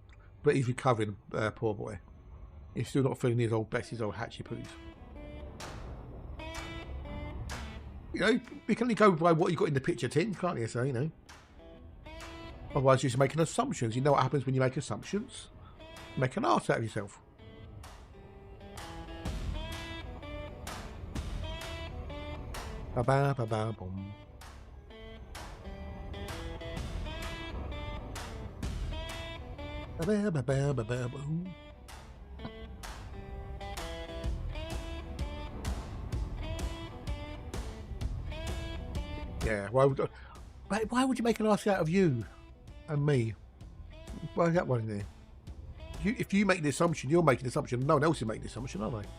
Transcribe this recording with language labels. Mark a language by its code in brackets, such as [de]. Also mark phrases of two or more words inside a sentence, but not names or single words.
[en] But he's recovering, poor boy. He's still not feeling his old best, his old hatchy poos. You know, we can only go by what you got in the picture tin, can't you? So, you know. Otherwise, you're just making assumptions. You know what happens when you make assumptions? Make an arse out of yourself. Ba ba ba ba boom. Ba ba ba ba ba ba boom. Yeah, why would you make an arse out of you and me? Why is that one in there? If you make the assumption, you're making the assumption. No one else is making the assumption, are they?